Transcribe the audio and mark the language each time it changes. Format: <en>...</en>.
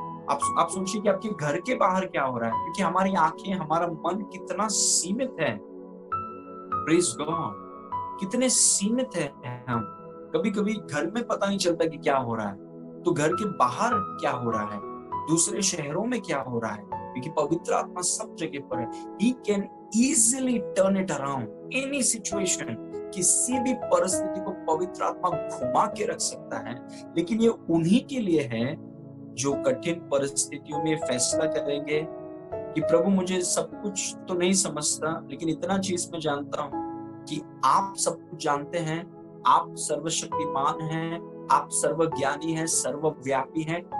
<hi>आप सोचिए कि आपके घर के बाहर क्या हो रहा है, क्योंकि हमारी आंखें, हमारा मन कितना सीमित है। Praise God. कितने सीमित है हम। कभी-कभी घर में पता नहीं चलता कि क्या हो रहा है, तो घर के बाहर क्या हो रहा है, दूसरे शहरों में क्या हो रहा है, क्योंकि पवित्र आत्मा सब जगह पर है।</hi> <en>He can easily turn it around any situation।</en> <hi>किसी भी परिस्थिति को पवित्र आत्मा घुमा के रख सकता है, लेकिन ये उन्हीं के लिए है जो कठिन परिस्थितियों में फैसला करेंगे कि प्रभु, मुझे सब कुछ तो नहीं समझता, लेकिन इतना चीज मैं जानता हूं कि आप सब कुछ जानते हैं, आप सर्वशक्तिमान हैं, आप सर्वज्ञानी हैं, सर्वव्यापी हैं।</hi>